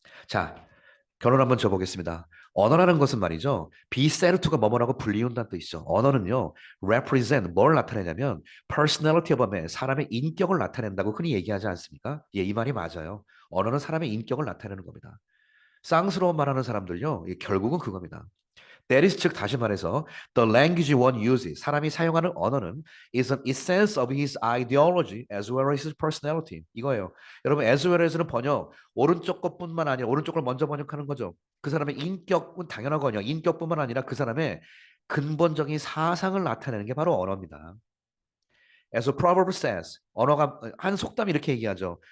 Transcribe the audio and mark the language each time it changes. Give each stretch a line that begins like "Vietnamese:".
Korean: 자, 결론 한번 줘보겠습니다. 언어라는 것은 말이죠. 비세르투가 뭐뭐라고 불리운다는 뜻이죠. 언어는요, represent, 뭘 나타내냐면
English: personality of a man,
Korean: 사람의 인격을 나타낸다고 흔히 얘기하지 않습니까? 예, 이 말이 맞아요. 언어는 사람의 인격을 나타내는 겁니다. 쌍스러운 말하는 사람들요, 예, 결국은 그겁니다.
English: That is,
Korean: 즉 다시 말해서
English: the language one uses,
Korean: 사람이 사용하는 언어는
English: is an essence of his ideology as well as his personality.
Korean: 이거예요. 여러분, as well as는 번역 오른쪽 것뿐만 아니라 오른쪽 걸 먼저 번역하는 거죠. 그 사람의 인격은 당연하거든요. 인격뿐만 아니라 그 사람의 근본적인 사상을 나타내는 게 바로 언어입니다.
English: As a proverb says,
Korean: 언어가 한 속담이 이렇게 얘기하죠.